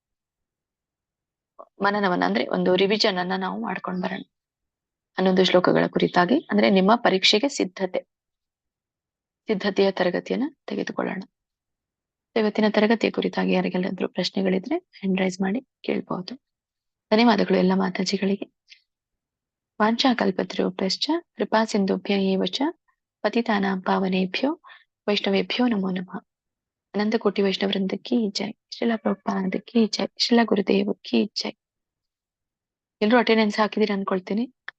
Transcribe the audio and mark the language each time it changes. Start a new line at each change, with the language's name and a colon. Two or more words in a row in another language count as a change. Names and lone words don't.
Kannada: ಮನನವನ್ನ ಅಂದ್ರೆ ಒಂದು ರಿವಿಷನ್ ಅನ್ನ ನಾವು ಮಾಡ್ಕೊಂಡ್ ಬರೋಣ 11 ಶ್ಲೋಕಗಳ ಕುರಿತಾಗಿ. ಅಂದ್ರೆ ನಿಮ್ಮ ಪರೀಕ್ಷೆಗೆ ಸಿದ್ಧತೆಯ ತರಗತಿಯನ್ನ ತೆಗೆದುಕೊಳ್ಳೋಣ. ಇವತ್ತಿನ ತರಗತಿಯ ಕುರಿತಾಗಿ ಯಾರಿಗೆಲ್ಲಾದ್ರೂ ಪ್ರಶ್ನೆಗಳಿದ್ರೆ
English: hand raise
Kannada: ಮಾಡಿ ಕೇಳ್ಬಹುದು. ಧನ್ಯವಾದಗಳು ಎಲ್ಲ ಮಾತಾಜಿಗಳಿಗೆ.
Sanskrit: ವಾಂಛಾಕಲ್ಪತರುಭ್ಯಶ್ಚ ಕೃಪಾ ಸಿಂಧುಭ್ಯ ಏವ ಚ ಪತಿತಾನಾಂ ಪಾವನೇಭ್ಯೋ ವೈಷ್ಣವೇಭ್ಯೋ ನಮೋ ನಮಃ.
Kannada: ಅನಂತ ಕೋಟಿ ವೈಷ್ಣವೃಂದ
Hindi: की जय.
Kannada: ಶ್ರೀಲ ಪ್ರಭುಪಾದ
Hindi: की जय.
Kannada: ಶ್ರೀಲ ಗುರುದೇವ
Hindi: की जय.
Kannada: ಎಲ್ರು ಅಟೆಂಡೆನ್ಸ್ ಹಾಕಿದೀರ ಅನ್ಕೊಳ್ತೀನಿ.